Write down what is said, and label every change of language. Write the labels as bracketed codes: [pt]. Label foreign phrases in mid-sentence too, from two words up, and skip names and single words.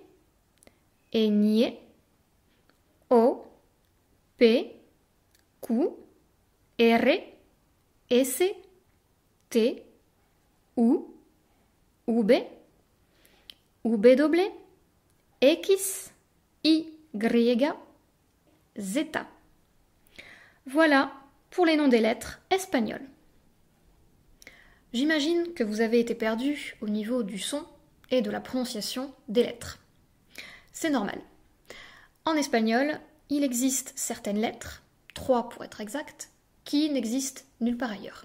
[es] Ñ, O, P, Q, R, S, T, U, V, W, X, Y, Z. [fr] Voilà pour les noms des lettres espagnoles. J'imagine que vous avez été perdu au niveau du son et de la prononciation des lettres. C'est normal. En espagnol, il existe certaines lettres, 3 pour être exact, qui n'existent nulle part ailleurs.